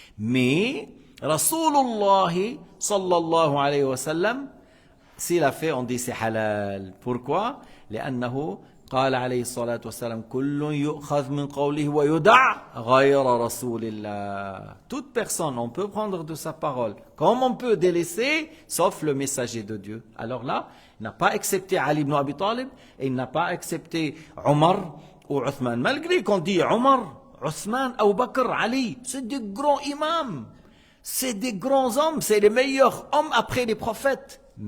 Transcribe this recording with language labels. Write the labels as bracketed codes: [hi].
[fr] Mais Rasulullah sallallahu alayhi wa sallam, s'il a fait on dit c'est halal. Pourquoi? [ar] لأنه قال عليه الصلاة والسلام كل يؤخذ من قوله ويدع غير رسول الله. [fr] Toute personne, on peut prendre de sa parole comme on peut délaisser, sauf le messager de Dieu. Alors là, il n'a pas accepté Ali ibn Abi Talib et il n'a pas accepté Omar ou Uthman. Malgré qu'on dit Omar, Uthman, Abu Bakr, Ali, c'est des grands imams, c'est des grands hommes, c'est les meilleurs hommes après les prophètes.